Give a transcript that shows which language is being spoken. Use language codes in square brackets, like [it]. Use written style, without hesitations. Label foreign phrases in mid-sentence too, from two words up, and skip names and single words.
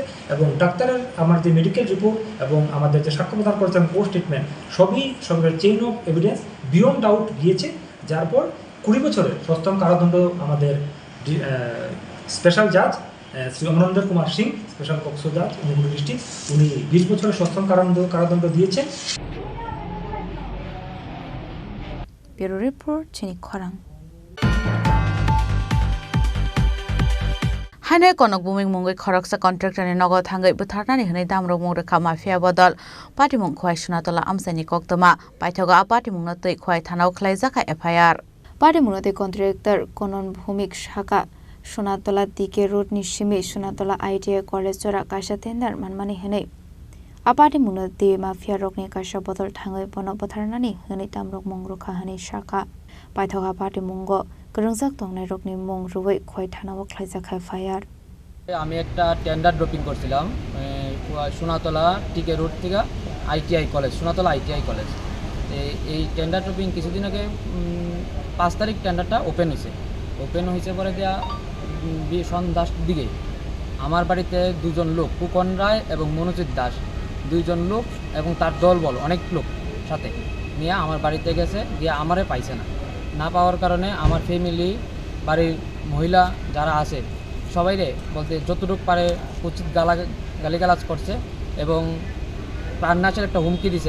[bn] এবং ডাক্তারের আমার যে [en] medical report [bn] এবং আমাদের যে সাক্ষ্য প্রদান করেছে এবং [en] court statement [bn] সবই [en] chain of evidence beyond doubt [bn] গিয়েছে, যার পর 20 বছরের সশ্রম কারাদণ্ড আমাদের [en] special judge [bn] শ্রী অমরেন্দ্র কুমার সিং, [en] special POCSO judge [bn] উনিগুড়ি ডিস্ট্রিক্ট, উনি 20 বছরের সশ্রম কারাদণ্ড দিয়েছেন। [en] bureau report [trp] চিনি খরাং। हाने कनक बुमिंग मुंगै खरकसा कन्ट्राक्टरनि नगद थांगै बुथारनानै होनाय दामरक मुंरेखा माफिया बदल पार्टीमुं खहाय सुनातला आमसानि कक्तमा बायथगा पार्टीमुंनो तै खहाय थानाव खलायजाखा एफआईआर पार्टीमुंनो तै कन्ट्राक्टर कनन भूमिक शाखा सुनातला दिके रोडनि सिमे सुनातला [en] ITI college [trp] जरा काशा टेन्डार मानमानि होनाय पार्टीमुंनो तै माफिया रकनि काशा बदल थांगै बन बुथारनानै होनाय दामरक मुंरेखा होनाय शाखा बायथगा पार्टीमुंगो गरंजाक तंगनाय रकनि मुं रुबै खय थानाव खलायजाखा एफआईआर। [bn] আমি একটা [en] tender dropping [bn] করছিলাম সোনাতলা টিকে রোড থেকে [en] ITI college, [bn] সোনাতলা [en] ITI college. [bn] এই [en] tender dropping [bn] কিছুদিন আগে 5 তারিখ টেন্ডারটা ওপেন হয়েছে পরে দেওয়া সন্ধ্যার দিকে আমার বাড়িতে 2 জন লোক, কুকন রায় এবং মনোজিৎ দাস, 2 জন লোক এবং তার দলবল অনেক লোক সাথে নিয়ে আমার বাড়িতে গেছে, গিয়ে আমারে পাইছে না পাওয়ার কারণে আমার ফ্যামিলি বাড়ির মহিলা যারা আছে সবাইরে বলতে যতটুকু পারে উচিত গালিগালাজ করছে এবং প্রাণনাশের একটা হুমকি দিছে।